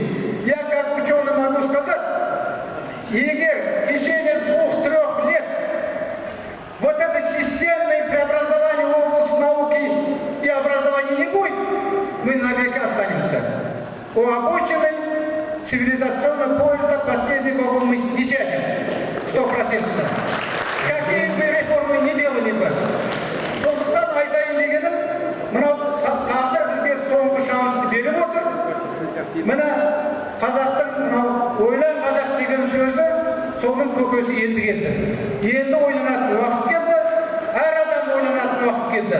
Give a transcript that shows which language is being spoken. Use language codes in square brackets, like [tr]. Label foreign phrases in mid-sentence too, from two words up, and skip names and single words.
[ru] Я как ученый могу сказать, егер в течение 2-3 лет вот это системное преобразование в области науки и образования не будет, мы навеки останемся у обочины цивилизационного поезда последний вагон мы не сядем 100%. Какие бы реформы не делали бы. [kk] Сондықтан айтайын дегенім, мынау тағдыр бізге соңғы шансты беріп отыр. Мына қазақтың мынау ойлан қазақ деген сөзі соның көкесі енді келді. Енді ойланатын уақыт келді, әр адам ойланатын уақыт келді.